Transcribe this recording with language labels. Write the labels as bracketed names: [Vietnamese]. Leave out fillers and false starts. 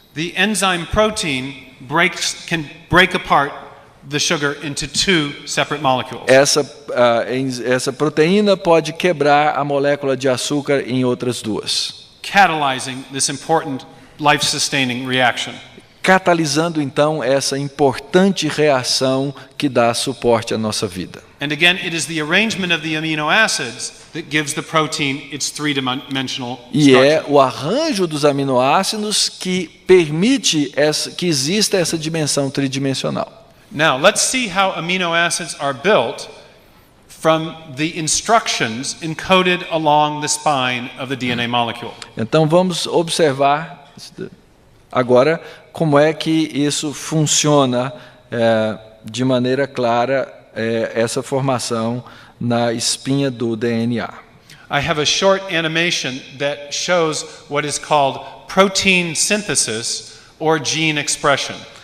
[English] the enzyme protein can break apart the sugar into two separate molecules. [Portuguese] essa proteína pode quebrar a molécula de açúcar em outras duas, [English] Catalyzing this important life-sustaining reaction. [Portuguese] catalisando então essa importante reação que dá suporte à nossa vida. [English] And again, it is the arrangement of the amino acids that gives the protein its three-dimensional [Portuguese] E é [English] structure. [Portuguese] o arranjo dos aminoácidos que permite que exista essa dimensão tridimensional. [English] Now, let's see how amino acids are built from the instructions encoded along the spine of the DNA molecule. [Portuguese] Então vamos observar agora como é que isso funciona de maneira clara, essa formação na espinha do DNA. [English] I have a short animation that shows what is called protein synthesis or gene expression.